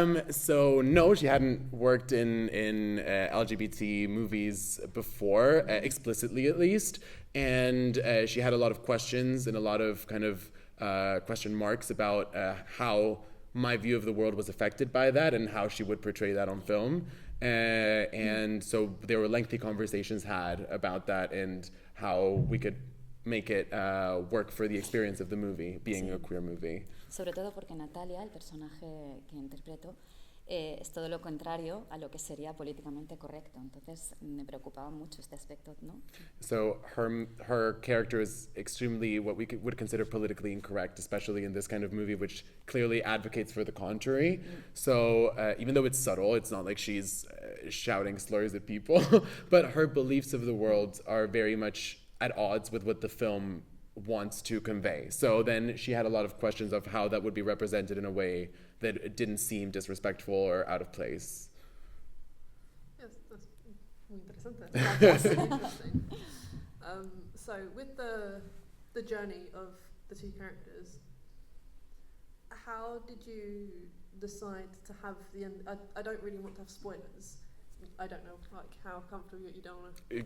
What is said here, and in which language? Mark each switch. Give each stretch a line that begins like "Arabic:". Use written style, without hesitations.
English: So no, she hadn't worked in LGBT movies before, explicitly at least, and she had a lot of questions and a lot of kind of question marks about how my view of the world was affected by that and how she would portray that on film. And so there were lengthy conversations had about that and how we could make it work for the experience of the movie, being a queer movie.
Spanish: Sobre todo porque Natalia, el personaje que interpreto, es todo lo contrario a lo que sería políticamente correcto. Entonces me preocupaba mucho este aspecto, ¿no?
English: So her character is extremely what we would consider politically incorrect, especially in this kind of movie, which clearly advocates for the contrary. So even though it's subtle, it's not like she's shouting slurs at people, but her beliefs of the world are very much at odds with what the film wants to convey. So then she had a lot of questions of how that would be represented in a way that it didn't seem disrespectful or out of place. Yes, that's
Spanish: muy interesante.
English: That's really interesting. So with the journey of the two characters, how did you decide to have the end? I don't really want to have spoilers. I don't know, like how comfortable you don't want to.